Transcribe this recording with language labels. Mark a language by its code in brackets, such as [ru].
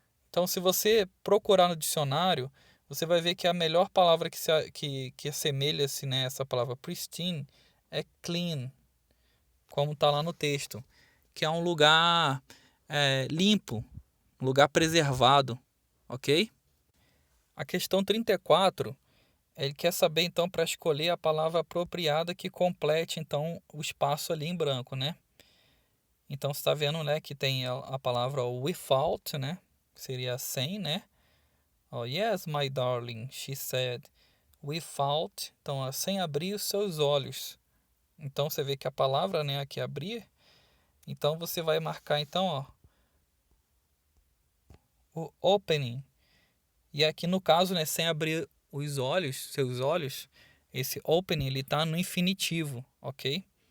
[pt] Então, se você procurar no dicionário, você vai ver que a melhor palavra que assemelha-se, né, essa palavra pristine é clean, como está lá no texto, que é um lugar limpo, um lugar preservado, ok? A questão 34, ele quer saber, então, para escolher a palavra apropriada que complete, então, o espaço ali em branco, né? Então, você está vendo, né, que tem a palavra without, né? Seria sem, né? [en] Oh, yes, my darling, she said. [pt] Without, então, sem abrir os seus olhos. Então, você vê que a palavra, né, aqui abrir. Então, você vai marcar, então, ó, o opening. E aqui, no caso, né, sem abrir os olhos, seus olhos, esse opening, ele está no infinitivo, ok?